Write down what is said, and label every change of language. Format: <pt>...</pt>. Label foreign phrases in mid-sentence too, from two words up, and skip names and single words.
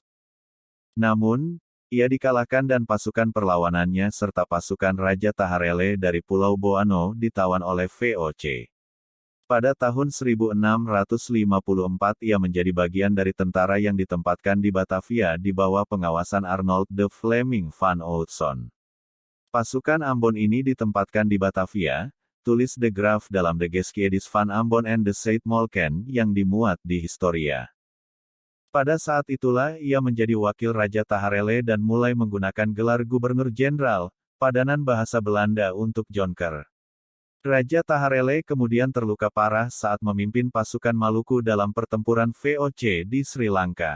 <id>Namun, ia dikalahkan dan pasukan perlawanannya serta pasukan Raja Taharele dari Pulau Boano ditawan oleh VOC. Pada tahun 1654 ia menjadi bagian dari tentara yang ditempatkan di Batavia di bawah pengawasan Arnold de Fleming van Oudson. Pasukan Ambon ini ditempatkan di Batavia, tulis De Graaf dalam De Geschiedenis van Ambon and de Zuid-Molken yang dimuat di Historia. Pada saat itulah ia menjadi wakil Raja Taharele dan mulai menggunakan gelar Gubernur Jenderal, padanan bahasa Belanda untuk Jonker. Raja Taharele kemudian terluka parah saat memimpin pasukan Maluku dalam pertempuran VOC di Sri Lanka.</id>